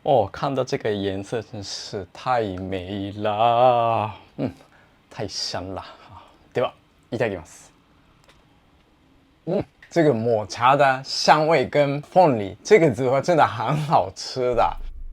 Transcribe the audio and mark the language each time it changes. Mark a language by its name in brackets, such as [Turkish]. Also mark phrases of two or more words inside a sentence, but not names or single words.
[Chinese] 哦，看到這個顏色真是太美了，太香了啊！ [Japanese] では、いただきます。 [Chinese] 這個抹茶的香味跟鳳梨這個組合真的很好吃的。